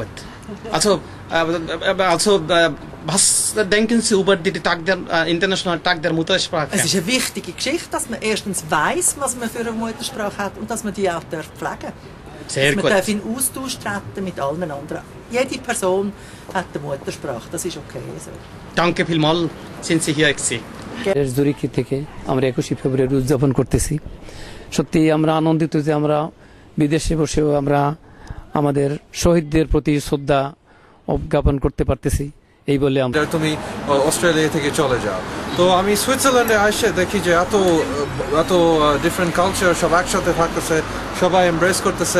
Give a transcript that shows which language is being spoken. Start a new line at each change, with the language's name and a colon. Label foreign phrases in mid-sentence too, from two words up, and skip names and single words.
German: Also, was denken Sie über den Internationalen Tag der Muttersprache? Es ist eine wichtige Geschichte, dass man erstens weiss, was man für eine Muttersprache hat und dass man die auch pflegen darf. Sehr dass gut. Man darf in Austausch treten mit allen anderen. Jede Person hat eine Muttersprache, das ist okay so. Danke vielmals, sind Sie hier gewesen.
Bangla: জুরিখ থেকে আমরা 21 ফেব্রুয়ারি উদযাপন করতেছি। সত্যি আমরা আনন্দিত যে আমরা বিদেশে বসেও আমরা আমাদের শহীদদের প্রতি শ্রদ্ধা জ্ঞাপন করতে পারতেছি। এই বলে আমরা তুমি অস্ট্রেলিয়া থেকে চলে যাও, তো আমি সুইজারল্যান্ডে এসে দেখি যে এত
English: different culture
Bangla: সব একসাথে থাকতেছে, সবাই এমব্রেস করতেছে।